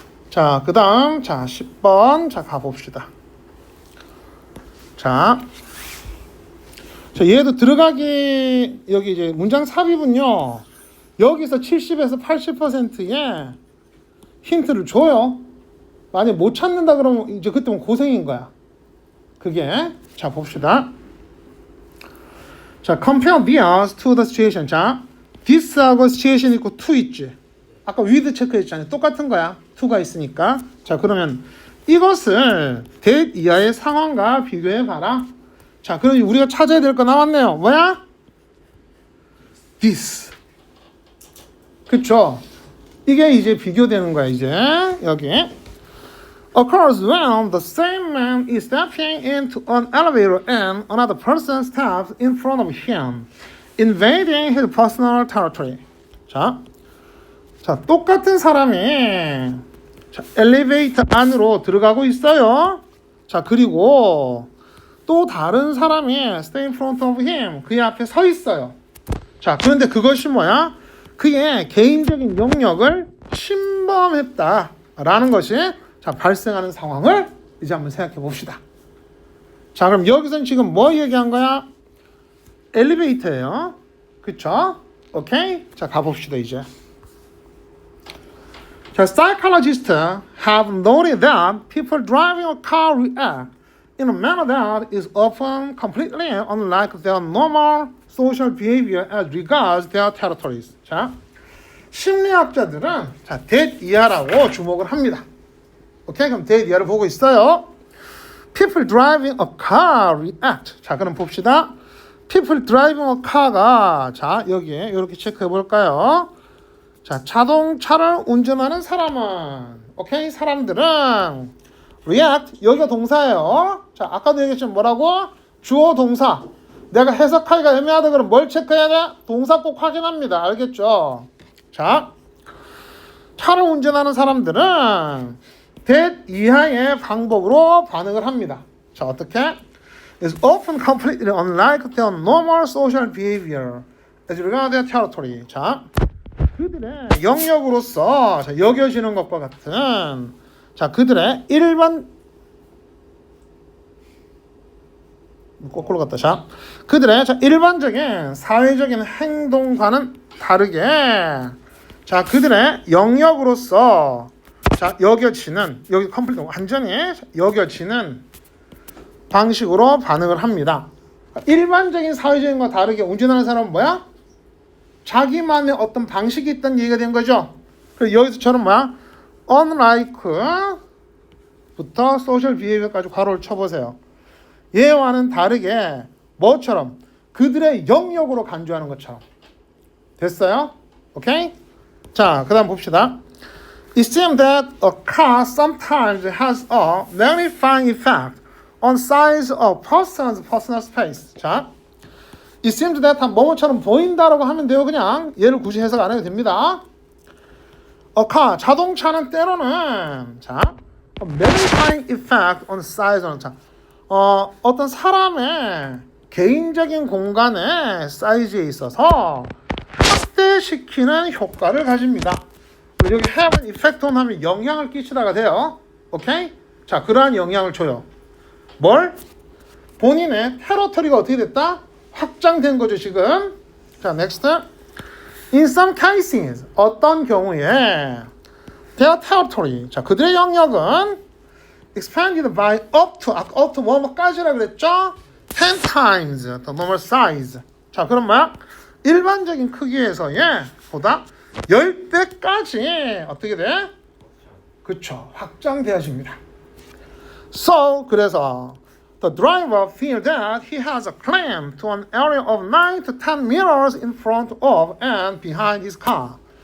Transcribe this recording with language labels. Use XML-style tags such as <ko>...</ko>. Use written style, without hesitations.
<ko>자, 그 다음, 자, 10번. 자, 가봅시다. 자, 얘도 들어가기, 여기 이제 문장 삽입은요, 여기서 70에서 80%의 힌트를 줘요. 만약 못 찾는다 그러면 이제 그때는 고생인 거야. 그게. 자, 봅시다.</ko> <en>자, compare this to the situation.</en> <ko>자, this하고 situation 있고 to 있지. 아까 with 체크했잖아요. 똑같은 거야. to가 있으니까. 자, 그러면 이것을 that 이하의 상황과 비교해 봐라. 자, 그럼 우리가 찾아야 될 거 나왔네요. 뭐야? this. 그쵸? 이게 이제 비교되는 거야, 이제. 여기.</ko> <en>occurs when the same man is stepping into an elevator and another person steps in front of him, invading his personal territory.</en> <ko>자, 똑같은 사람이 엘리베이터 안으로 들어가고 있어요. 자, 그리고 또 다른 사람이</ko> <en>stay in front of him,</en> <ko>그의 앞에 서 있어요. 자, 그런데 그것이 뭐야? 그의 개인적인 영역을 침범했다라는 것이 자, 발생하는 상황을 이제 한번 생각해 봅시다. 자, 그럼 여기서는 지금 뭐 얘기한 거야? 엘리베이터예요. 그쵸? 오케이? 자, 가봅시다 이제.</ko> <en>자, psychologists have noted that people driving a car react in a manner that is often completely unlike their normal social behavior as regards their territories.</en> <ko>자, 심리학자들은 자, that 이하라고 주목을 합니다. 오케이? 그럼 that 이하를 보고 있어요.</ko> <en>People driving a car react.</en> <ko>자, 그럼 봅시다.</ko> <en>People driving a car</en> <ko>가 자, 여기에 이렇게 체크해 볼까요? 자, 자동차를 운전하는 사람은 오케이? 사람들은 react, 여기가 동사예요. 자, 아까도 얘기했지만 뭐라고? 주어 동사. 내가 해석하기가 애매하다 그러면 뭘 체크해야 돼? 동사 꼭 확인합니다. 알겠죠? 자, 차를 운전하는 사람들은 that 이하의 방법으로 반응을 합니다. 자, 어떻게?</ko> <en>is often completely unlike their normal social behavior as regards their territory.</en> <ko>자, 그들의 영역으로서 자, 여겨지는 것과 같은 자, 그들의 거꾸로 갔다. 자, 그들의 자, 일반적인 사회적인 행동과는 다르게 자, 그들의 영역으로서 자, 여겨지는 여기 컴플리트 완전히 여겨지는 방식으로 반응을 합니다. 일반적인 사회적인 것과 다르게 운전하는 사람은 뭐야? 자기만의 어떤 방식이 있다는 얘기가 된 거죠. 그래서 여기서처럼 뭐야? unlike부터 social behavior까지 괄호를 쳐보세요. 얘와는 다르게 뭐처럼? 그들의 영역으로 간주하는 것처럼. 됐어요? 오케이? 자, 그 다음 봅시다.</ko> <en>It seems that a car sometimes has a magnifying effect on size of person's personal space.</en> <ko>자, it seems that 뭐뭐처럼 보인다라고 하면 돼요. 그냥 얘를 굳이 해석 안 해도 됩니다. A car, 자동차는 때로는 자,</ko> <en>a magnifying effect on size on</en> <ko>자, 어떤 사람의 개인적인 공간의 사이즈에 있어서 확대시키는 효과를 가집니다. 여기 have an effect on 하면 영향을 끼치다가 돼요. 오케이? 자, 그러한 영향을 줘요. 뭘? 본인의 테러토리가 어떻게 됐다? 확장된 거죠, 지금. 자, next.</ko> <en>In some cases,</en> <ko>어떤 경우에</ko> <en>their territory, 자,</en> <ko>그들의 영역은</ko> <en>expanded by up to</en> <ko>뭐뭐까지라 그랬죠?</ko> <en>10 times the normal size. 자, 그럼 뭐야?</en> <ko>일반적인 크기에서의 보다 10배까지 어떻게 돼? 그쵸, 확장되어집니다.</ko> <en>So, 그래서 the driver feels that he has a claim to an area of 9 to 10 meters in front of and behind his car.</en>